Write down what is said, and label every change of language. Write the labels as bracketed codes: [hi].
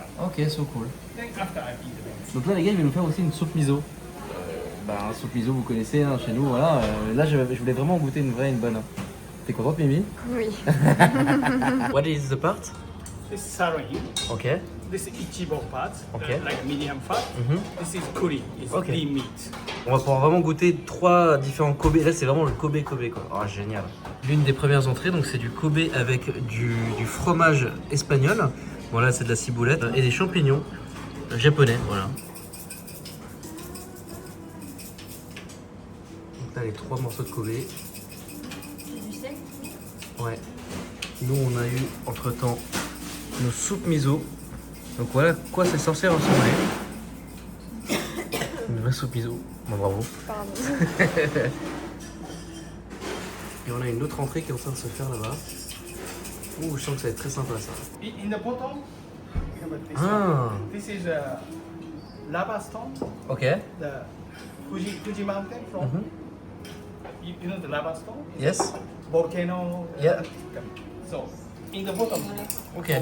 [en] Ok, so cool. Then after I'm independent. [fr] Donc là les gars il va nous faire aussi une soupe miso. Bah soupe miso vous connaissez hein, chez nous voilà. Là je voulais vraiment goûter une bonne. T'es contente Mimi? Oui. [en] What is the part? This is sirloin. Ok. This is ichibo part, Okay. like medium fat. Mhm. This is curry, it's Okay. lean meat. [fr] On va pouvoir vraiment goûter 3 différents Kobe. Là, c'est vraiment le Kobe quoi. Oh, génial. L'une des premières entrées, donc c'est du Kobe avec du fromage espagnol. Bon, là, c'est de la ciboulette et des champignons japonais. Voilà. Donc là, les 3 morceaux de Kobe. C'est du steak? Ouais. Nous, on a eu entre temps nos soupes miso. Donc voilà quoi c'est censé ressembler. Une vraie soupe miso. Bon, bravo. Pardon. Et on a une autre entrée qui est en train de se faire là-bas. Ouh, je sens que ça va être très sympa ça. [en] In the bottom, we have this Ah. one. This is a lava stone, Ok. the Fuji mountain from. Mhm. You know the lava stone? Yes. Volcano. Yeah. So in the bottom, Okay.